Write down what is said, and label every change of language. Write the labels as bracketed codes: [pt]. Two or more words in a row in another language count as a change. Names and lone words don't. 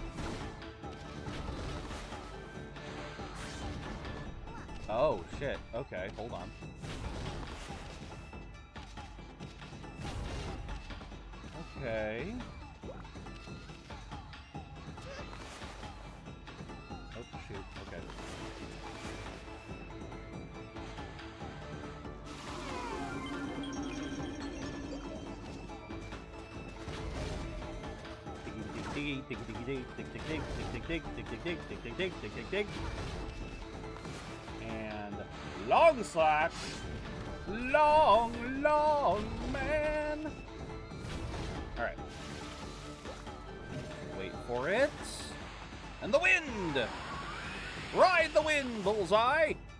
[en] Oh shit. Okay, hold on. Okay. Oh shoot. Okay. Dig, dig, dig, dig, dig, dig, dig, dig, dig, dig, dig, dig, dig, dig, dig, dig, dig, dig. And long slash. Long, long man. Alright. Wait for it. And the wind! Ride the wind, bullseye!